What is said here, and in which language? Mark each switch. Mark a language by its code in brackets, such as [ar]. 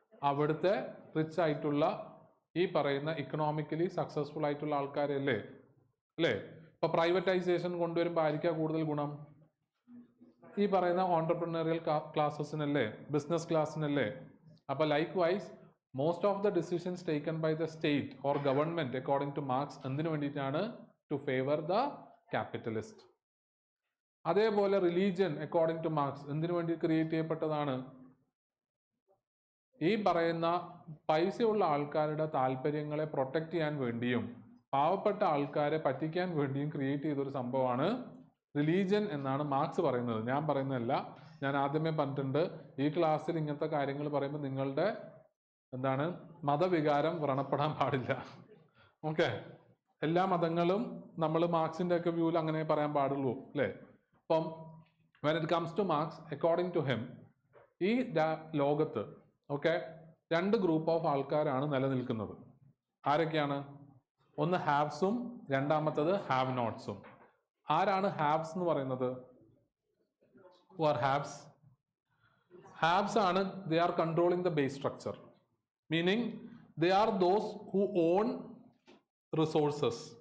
[ml] അവിടുത്തെ റിച്ച് ആയിട്ടുള്ള ഈ പറയുന്ന ഇക്കണോമിക്കലി സക്സസ്ഫുൾ ആയിട്ടുള്ള ആൾക്കാരല്ലേ അല്ലേ. ഇപ്പൊ പ്രൈവറ്റൈസേഷൻ കൊണ്ടുവരുമ്പോൾ ആയിരിക്കാം കൂടുതൽ ഗുണം? ഈ പറയുന്ന ഓൺടർപ്രണറിയൽ ക്ലാസ്സസിനല്ലേ, ബിസിനസ് ക്ലാസ്സിനല്ലേ. [en] അപ്പൊ likewise most of the decisions taken by the state or government according to Marx [ml] എന്തിനു വേണ്ടിയിട്ടാണ്? [en] To favor the capitalist. [ml] അതേപോലെ റിലീജിയൻ അക്കോർഡിംഗ് ടു മാർക്സ് എന്തിനു വേണ്ടി ക്രിയേറ്റ് ചെയ്യപ്പെട്ടതാണ്? ഈ പറയുന്ന പൈസയുള്ള ആൾക്കാരുടെ താല്പര്യങ്ങളെ പ്രൊട്ടക്ട് ചെയ്യാൻ വേണ്ടിയും പാവപ്പെട്ട ആൾക്കാരെ പറ്റിക്കാൻ വേണ്ടിയും ക്രിയേറ്റ് ചെയ്തൊരു സംഭവമാണ് റിലീജിയൻ എന്നാണ് മാർക്സ് പറയുന്നത്. ഞാൻ പറയുന്നതല്ല, ഞാൻ ആദ്യമേ പറഞ്ഞിട്ടുണ്ട് ഈ ക്ലാസ്സിൽ ഇങ്ങനത്തെ കാര്യങ്ങൾ പറയുമ്പോൾ നിങ്ങളുടെ എന്താണ് മതവികാരം വ്രണപ്പെടാൻ പാടില്ല. ഓക്കെ, എല്ലാ മതങ്ങളും നമ്മൾ മാർക്സിന്റെ ഒക്കെ വ്യൂവിൽ അങ്ങനെ പറയാൻ പാടുള്ളൂ അല്ലേ. അപ്പം [en] when it comes to Marx, according to him, [ml] ഈ ലോകത്ത് ഓക്കെ രണ്ട് ഗ്രൂപ്പ് ഓഫ് ആൾക്കാരാണ് നിലനിൽക്കുന്നത്. ആരൊക്കെയാണ്? ഒന്ന് ഹാവ്സും രണ്ടാമത്തത് ഹാവ് നോട്ട്സും. ആരാണ് ഹാവ്സ് എന്ന് പറയുന്നത്? [en] Who are haves? Haves ആണ് they are controlling the base structure, meaning they are those who own resources.